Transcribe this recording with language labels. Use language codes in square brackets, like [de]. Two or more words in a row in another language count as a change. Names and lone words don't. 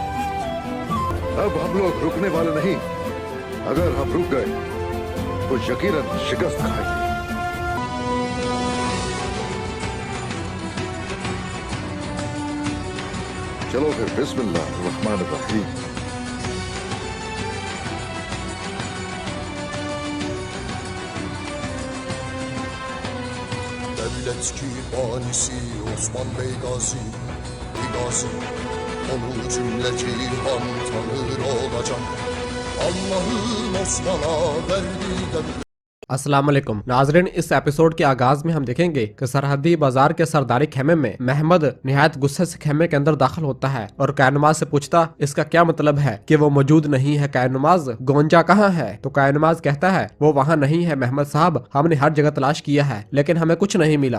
[ur] اب ہم لوگ رکنے والے نہیں۔ اگر ہم رک گئے تو یقیناً شکست کھائیں گے. چلو پھر [ar] بسم الله رحمان رحيم. [tr] Devlet ki banisi Osman Bey Gazi, Gazi, onu cümle cihan tanır olacak. Allah'ın Osman'a verdiği devlet. [ar] السلام عليكم [ur] ناظرین، اس ایپیسوڈ کے آغاز میں ہم دیکھیں گے کہ سرحدی بازار کے سرداری خیمے میں محمد نہایت غصے سے خیمے کے اندر داخل ہوتا ہے اور کاینوماز سے پوچھتا اس کا کیا مطلب ہے کہ وہ موجود نہیں ہے. کاینوماز، گونجا کہاں ہے? تو کاینوماز کہتا ہے وہ وہاں نہیں ہے محمد صاحب، ہم نے ہر جگہ تلاش کیا ہے لیکن ہمیں کچھ نہیں ملا.